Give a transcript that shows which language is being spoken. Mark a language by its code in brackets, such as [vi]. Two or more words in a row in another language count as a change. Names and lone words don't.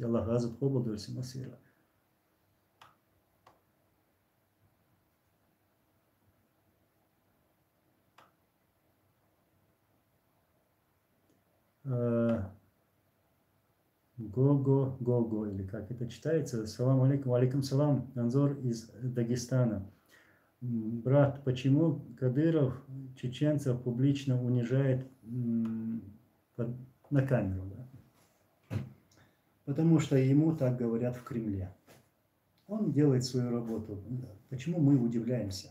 [ru] Аллах азат хобладуси масира. Гого, или как это читается. [ar] سلام عليكم، عليكم سلام. [ru] Анзор из Дагестана. Брат, почему Кадыров чеченцев публично унижает на камеру? Да? Потому что ему так говорят в Кремле. Он делает свою работу. Почему мы удивляемся?